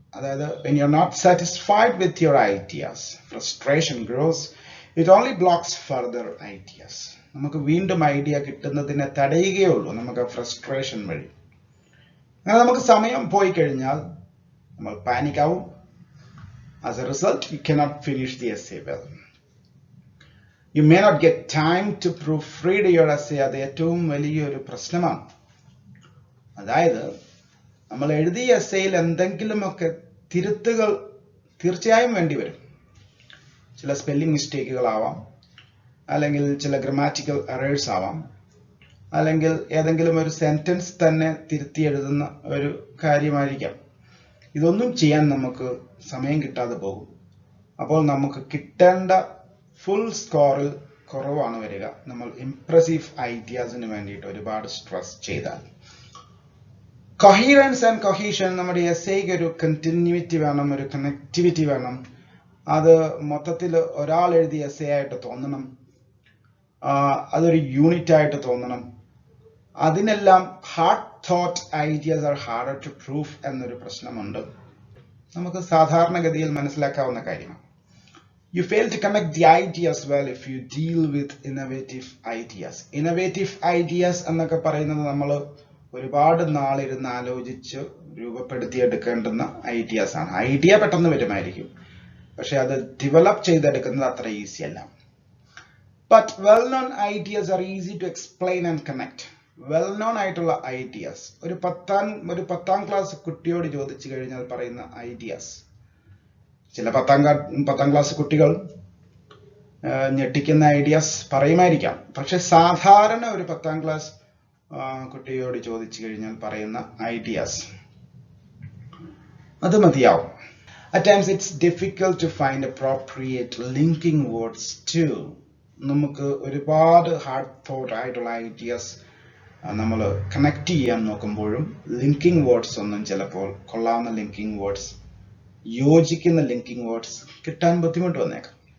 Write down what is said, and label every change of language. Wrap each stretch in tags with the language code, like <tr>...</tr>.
<ml>അതായത്</ml> <en>when you are not satisfied with your ideas, frustration grows. It only blocks further ideas.</en> <ml>നമുക്ക് വീണ്ടും idea കിട്ടുന്നതിനെ തടയുകയുള്ളൂ നമുക്ക് frustration വഴി. അങ്ങനെ നമുക്ക് സമയം പോയി കഴിഞ്ഞാൽ നമ്മൾ പാനിക് ആവും.</ml> <en>As a result you cannot finish the essay well. You may not get time to proofread your essay.</en> <ml>അത് ഏറ്റവും വലിയൊരു പ്രശ്നമാണ്. അതായത് നമ്മൾ എഴുതിയ എസ്സേയിൽ എന്തെങ്കിലുമൊക്കെ തിരുത്തുകൾ തീർച്ചയായും വേണ്ടി വരും. ചില സ്പെല്ലിംഗ് മിസ്റ്റേക്കുകളാവാം, അല്ലെങ്കിൽ ചില ഗ്രാമാറ്റിക്കൽ എറേഴ്സ് ആവാം, അല്ലെങ്കിൽ ഏതെങ്കിലും ഒരു സെന്റൻസ് തന്നെ തിരുത്തി എഴുതുന്ന ഒരു കാര്യമായിരിക്കാം. ഇതൊന്നും ചെയ്യാൻ നമുക്ക് സമയം കിട്ടാതെ പോകും. അപ്പോൾ നമുക്ക് കിട്ടേണ്ട ഫുൾ സ്കോറിൽ കുറവാണ് വരിക, നമ്മൾ ഇംപ്രസീവ് ഐഡിയാസിന് വേണ്ടിയിട്ട് ഒരുപാട് സ്ട്രെസ് ചെയ്താൽ. കൊഹീറൻസ് ആൻഡ് കൊഹീഷൻ, നമ്മുടെ എസ്സേക്ക് ഒരു കണ്ടിന്യൂറ്റി വേണം, ഒരു കണക്ടിവിറ്റി വേണം. അത് മൊത്തത്തിൽ ഒരാൾ എഴുതിയ എസ്സേ ആയിട്ട് തോന്നണം, അതൊരു യൂണിറ്റ് ആയിട്ട് തോന്നണം. അതിനെല്ലാം</ml> <en>hard thought ideas are harder to proof</en> <ml>എന്നൊരു പ്രശ്നമുണ്ട്. നമുക്ക് സാധാരണഗതിയിൽ മനസ്സിലാക്കാവുന്ന കാര്യമാണ്.</ml> <en>You fail to connect the ideas well if you deal with innovative ideas.</en> <ml>Innovative ideas എന്നൊക്കെ പറയുന്നത് നമ്മൾ ഒരുപാട് നാളിരുന്ന് ആലോചിച്ച് രൂപപ്പെടുത്തിയെടുക്കേണ്ടുന്ന ഐഡിയാസ് ആണ്. ഐഡിയ പെട്ടെന്ന് വരുമായിരിക്കും, പക്ഷെ അത് ഡെവലപ്പ് ചെയ്തെടുക്കുന്നത് അത്ര ഈസി അല്ല.</ml> <en>But well-known ideas are easy to explain and connect.</en> <ml>Well-known ആയിട്ടുള്ള ഐഡിയാസ് ഒരു പത്താം ക്ലാസ് കുട്ടിയോട് ചോദിച്ചു കഴിഞ്ഞാൽ പറയുന്ന ഐഡിയാസ്, ചില പത്താം ക്ലാസ് കുട്ടികൾ ഞെട്ടിക്കുന്ന ഐഡിയാസ് പറയുമായിരിക്കാം, പക്ഷെ സാധാരണ ഒരു 10ാം ക്ലാസ് കുട്ടിയോട് ചോദിച്ചു കഴിഞ്ഞാൽ പറയുന്ന ഐഡിയാസ് അത് മതിയാവും.</ml> <en>At times it's difficult to find appropriate linking words too.</en> <ml>നമുക്ക് ഒരുപാട് ഹാർഡ് തോട്ട് ആയിട്ടുള്ള ഐഡിയാസ് നമ്മൾ കണക്ട് ചെയ്യാൻ നോക്കുമ്പോഴും ലിങ്കിങ് വേർഡ്സ് ഒന്നും ചിലപ്പോൾ കൊള്ളാവുന്ന ലിങ്കിങ് വേർഡ്സ്, യോജിക്കുന്ന ലിങ്കിങ് വേർഡ്സ് കിട്ടാൻ ബുദ്ധിമുട്ട് വന്നേക്കാം.</ml>